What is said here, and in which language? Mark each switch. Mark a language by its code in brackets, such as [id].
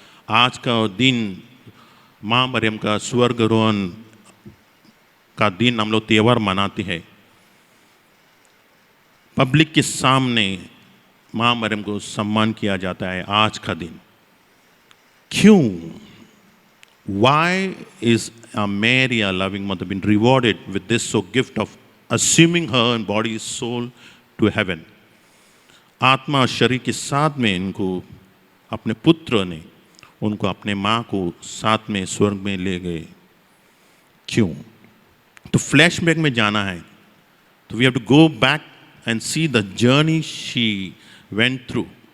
[hi] आज का दिन माँ मरियम का स्वर्गारोहण का दिन हम लोग त्योहार मनाते हैं। पब्लिक के सामने माँ मरियम को सम्मान किया जाता है आज का दिन। क्यों? [en] Why is Mary, a loving mother, been rewarded with this so gift of assuming her and body, soul to heaven? [hi] आत्मा और शरीर के साथ में इनको अपने पुत्र ने उनको अपने माँ को साथ में स्वर्ग में ले गए। क्यों? तो फ्लैशबैक में जाना है, [en] तो we have to go back and see the journey she went through.